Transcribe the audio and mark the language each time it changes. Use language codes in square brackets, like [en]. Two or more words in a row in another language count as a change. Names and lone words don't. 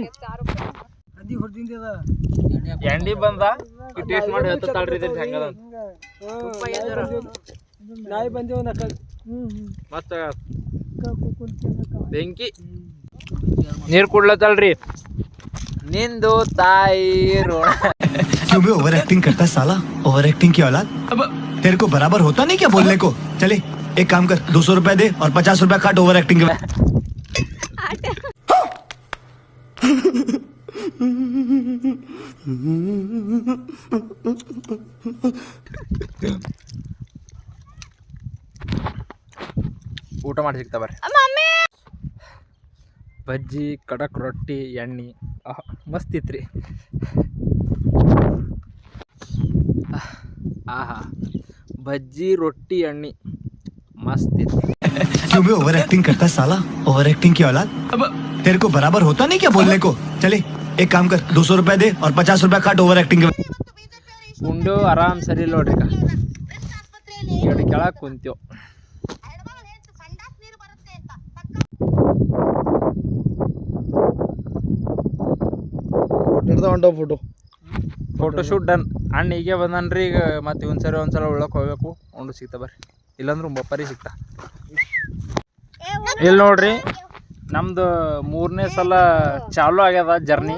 [kn] ಎಂಡಿ ಬಂದ ಟೇಸ್ಟ್ ಮಾಡಿ ಹೇಳ್ತಾಳ್ರಿ ಇದ್ರಿ ಹೆಂಗದ ಮತ್ತ ಬೆಂಕಿ ನೀರ್ ಕುಡ್ಲತ್ತಲ್ರಿ ನಿಂದು ತಾಯಿ ಋಣ [hi] क्यों भी [en] over acting [hi] करता है साला [en] over acting [hi] की औलाद तेरे को बराबर होता नहीं क्या बोलने को चले एक काम कर 200 रुपया दे और 50 रुपया काट [en] over acting [hi] के [kn] ಊಟ ಮಾಡಿ ಸಿಗ್ತಾ ಬರ್ರಿ ಬಜ್ಜಿ ಕಡಕ್ ರೊಟ್ಟಿ ಎಣ್ಣೆ ಮಸ್ತ್ ಇತ್ರಿ ಆಹಾ ಬಜ್ಜಿ ರೊಟ್ಟಿ ಎಣ್ಣೆ मस्त [hi] क्यों भी [en] over acting [hi] करता है साला [en] over acting [hi] की औलाद तेरे को बराबर होता नहीं क्या बोलने को चले एक काम कर 200 रुपया दे और 50 रुपया काट [en] over acting [hi] के [kn] ಉಂಡು ಆರಾಮ್ ಸರಿ ನೋಡ್ರಿ ಎರಡು ಕೆಳಗೆ ಕುಂತೀವ್ [en] photo shoot done [kn] ಅಣ್ಣ ಹೀಗೆ ಬಂದನ್ರಿ ಈಗ ಮತ್ತೆ ಒಂದ್ಸಲ ಉಳ್ಳಕ್ಕೆ ಹೋಗ್ಬೇಕು ಉಂಡು ಸಿಗ್ತಾ ಬರ್ರಿ ಇಲ್ಲಾಂದ್ರೆ ಬಪ್ಪರಿ ಸಿಗ್ತಾ ಇಲ್ಲಿ ನೋಡ್ರಿ ನಮ್ದು 3ನೇ ಸಲ ಚಾಲು ಆಗ್ಯದ ಜರ್ನಿ